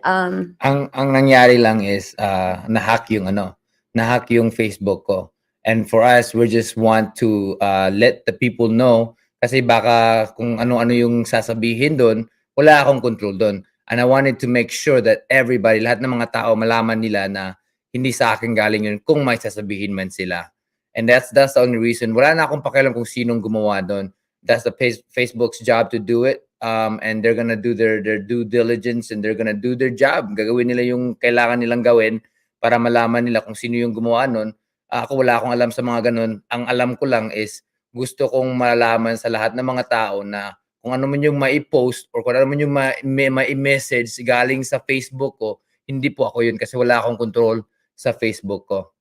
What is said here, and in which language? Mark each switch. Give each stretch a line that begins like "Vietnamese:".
Filipino: Ang nangyari lang is na-hack yung Facebook ko.
English: And for us, we just want to let the people know
Filipino: Kasi baka kung ano-ano yung sasabihin do'n, wala akong control do'n.
English: And I wanted to make sure that everybody,
Filipino: lahat ng mga tao malaman nila na hindi sa akin galing yun kung may sasabihin man sila.
English: And that's the only reason.
Filipino: Wala na akong pakialam kung sinong gumawa do'n.
English: That's the Facebook's job to do it. And they're gonna do their due diligence and they're gonna do their job.
Filipino: Gagawin nila yung kailangan nilang gawin para malaman nila kung sino yung gumawa nun. Ako wala akong alam sa mga ganun. Ang alam ko lang is gusto kong malaman sa lahat ng mga tao na kung ano man yung mai-post or kung ano man yung mai-message galing sa Facebook ko, hindi po ako yun kasi wala akong control sa Facebook ko.